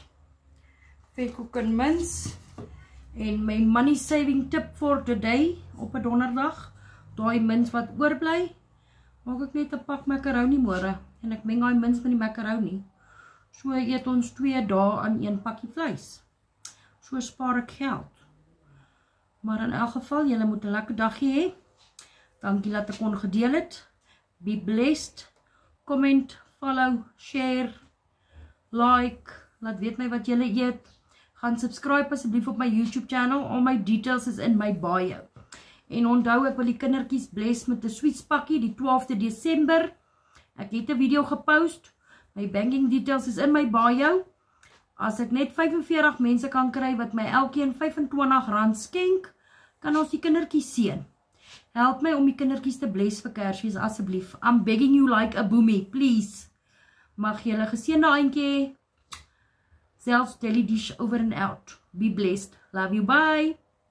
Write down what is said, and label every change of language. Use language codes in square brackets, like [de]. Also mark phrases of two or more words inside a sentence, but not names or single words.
[af] Vetkoek en mince. En my [en] money saving tip for today [af] op 'n donderdag. Daai mince wat oorbly, maak ek net 'n pak macaroni môre en ek meng daai mince met die macaroni. So eet ons 2 dae aan 1 pakkie vleis. So spaar ek geld. Maar in elk geval, julle moet 'n lekker dagie hê. Dankie dat ek kon gedeel het. [en] Be blessed. Comment, follow, share. Like, [af] laat weet my wat julle eet. Gaan subscribe asseblief op my YouTube channel. Al my details is in my bio. En onthou, ek wil die kindertjies bless met 'n sweets pakkie die 12de Desember. Ek het 'n video gepost. My banking details is in my bio. As ek net 45 mense kan kry wat my elkeen R25 skenk, kan ons die kindertjies seën. Help my om die kindertjies te bless vir Kersfees asseblief. [en] I'm begging you like a boomie, please. [af] Mag julle geseënde aandjie hê. [en] Zelfs Daily Dish over and out. Be blessed. Love you. Bye.